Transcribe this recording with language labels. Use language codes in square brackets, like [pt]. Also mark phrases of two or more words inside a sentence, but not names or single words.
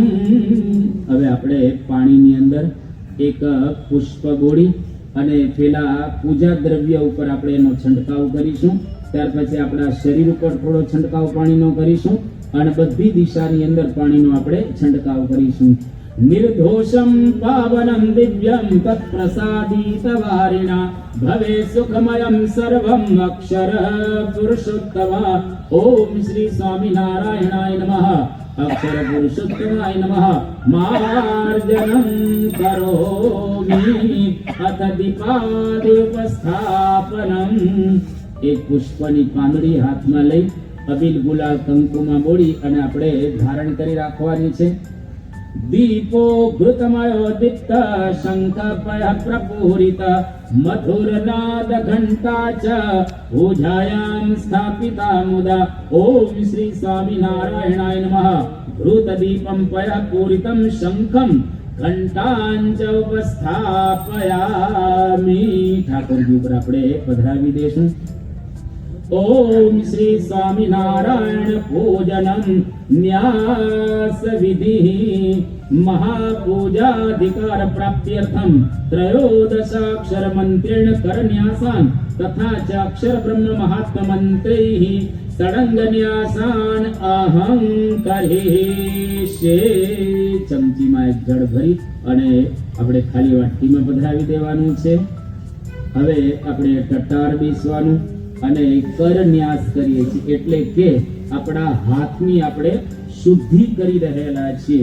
[gu] હવે આપણે પાણીની અંદર એક પુષ્પ ગોળી અને પેલા પૂજા દ્રવ્ય ઉપર આપણે એનો છંટકાવ કરીશું। ત્યાર પછી આપણા શરીર ઉપર થોડો છંટકાવ પાણીનો કરીશું અને બધી દિશાની અંદર પાણીનો આપણે છંટકાવ કરીશું। [sa] निर्दोषं पावनं दिव्यं तत्प्रसादित वारिणा भवे सुखमयं सर्वं अक्षर पुरुषोत्तम। ओम श्री स्वामिनारायणाय नमः अक्षर पुरुषोत्तमाय नमः मार्जनं करोमि अथ दीपादि उपस्थापनम्। [gu] એક પુષ્પની પાંદડી હાથમાં લઈ અબીલ ગુલાલ કંકુમાં બોળી અને આપણે ધારણ કરી રાખવાની છે। [sa] दीपो घृतमयो दीप्त शंखपय प्रपूरित मधुरनाद घंटा च पूजायां स्थापिता मुदा। ओम श्री स्वामिनारायणाय नमः घृत दीपं पय पूरितं शंखं घंटांच उपस्थापयामि। [gu] ठाकुरजी ઉપર આપણે પધરાવી દેશું। [sa] ओम श्री स्वामिनारायण पूजनम न्यास विधि महापूजाधिकार प्राप्त्यर्थम त्रयोदशाक्षर मंत्रेण करन्यासान तथा च अक्षर ब्रह्म महात्म मंत्रैः षडंग न्यासान अहं करिष्ये। [gu] ચમચીમાં એક જળ ભરી અને આપણે ખાલી વાટકીમાં પધરાવી દેવાનું છે। હવે આપણે ટટ્ટાર બેસવાનું અને કરન્યાસ કરીએ છીએ, એટલે કે આપણા હાથની આપણે શુદ્ધિ કરી રહેલા છીએ.